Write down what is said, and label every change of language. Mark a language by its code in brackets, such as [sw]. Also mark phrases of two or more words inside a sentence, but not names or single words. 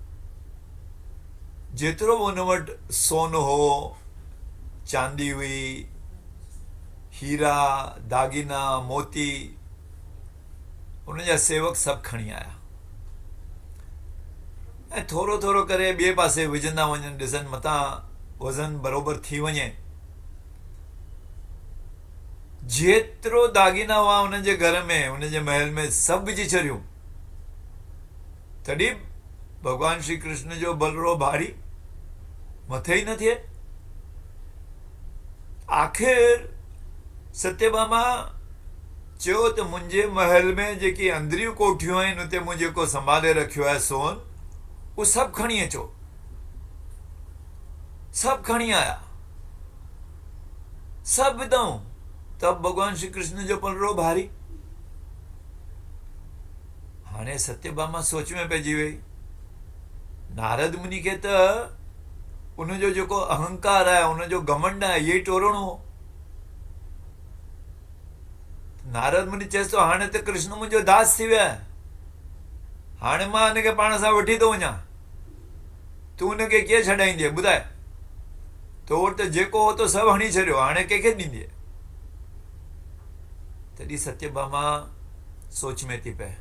[sd] जेतिरो बि हुन वटि सोन हो, चांदी हुई, हीरा, दागीना, मोती, उनजा सेवक सभु खणी आया ऐं थोरो थोरो करे ॿिए पासे विझंदा वञनि, ॾिसनि मथां वज़न बराबरि थी वञे। जेतिरो दागीना हुआ हुनजे घर में, हुनजे महल में सभु विझी छॾियूं, तॾहिं भॻवान श्री कृष्ण जो बलरो भारी मथे ई न थिए। आख़िर सत्यभामा चयो त मुंहिंजे महल में जेकी अंदरियूं कोठियूं आहिनि उते मूं जेको संभाले रखियो आहे सोन, वो सभु खणी अचो, सभु खणी आया, सभु विधऊं। तब भगवान श्री कृष्ण जो पलड़ो भारी। हाणे सत्यभामा सोच में पइजी वई। नारद मुनि खे त उनजो जेको अहंकार आहे, उनजो घमंड आहे, इहो ई टोरणो हो। नारद मुनि चएसि थो हाणे त कृष्ण मुंहिंजो दास थी वियो आहे, हाणे मां हिनखे पाण सां वठी थो वञा, तूं हुनखे कीअं छॾाईंदीअ ॿुधाए? तो वटि त जेको हो तो सभु हणी छॾियो, हाणे कंहिंखे ॾींदीअ? तॾहिं सत्यभामा सोच में थी पए।